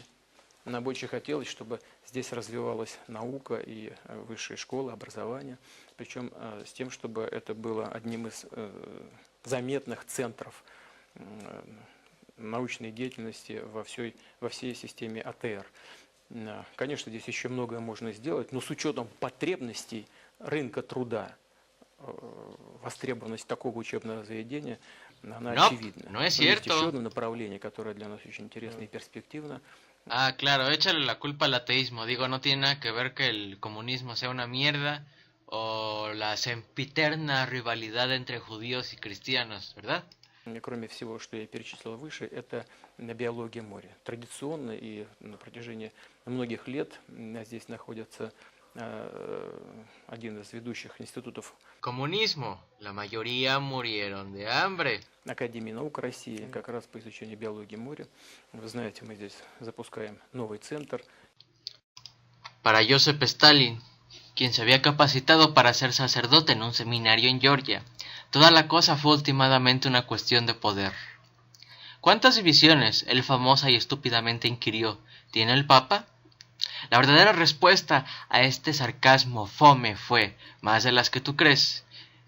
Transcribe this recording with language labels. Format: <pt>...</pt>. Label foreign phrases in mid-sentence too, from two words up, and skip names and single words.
<ru>Нам бы очень хотелось, чтобы здесь развивалась наука и высшая школа, образование, причем с тем, чтобы это было одним из заметных центров научной деятельности во всей системе АТР. Конечно, здесь еще многое можно сделать, но с учетом потребностей рынка труда, востребованность такого учебного заведения, она очевидна.</ru> <es>No es</es> <ru>Есть</ru> <es>cierto.</es> <ru>еще одно направление, которое для нас очень интересно и перспективно.</ru> <es>Ah, claro, échale la culpa al ateísmo. Digo, no tiene nada que ver que el comunismo sea una mierda o la sempiterna rivalidad entre judíos y cristianos, ¿verdad?</es> <ru>Кроме всего, что я перечислил выше, это биология моря. Традиционно и на протяжении многих лет здесь находится один из ведущих институтов</ru> <es>Comunismo. La mayoría murieron de hambre.</es> <ru>Академии наук России, как раз по изучению биологии моря. Вы знаете, мы здесь запускаем новый центр.</ru> <es>Para Joseph Stalin, quien se había capacitado para ser sacerdote en un seminario en Georgia, toda la cosa fue últimamente una cuestión de poder. ¿Cuántas divisiones, él famosa y estúpidamente inquirió, tiene el Papa? La verdadera respuesta a este sarcasmo fome fue, más de las que tú crees.</es>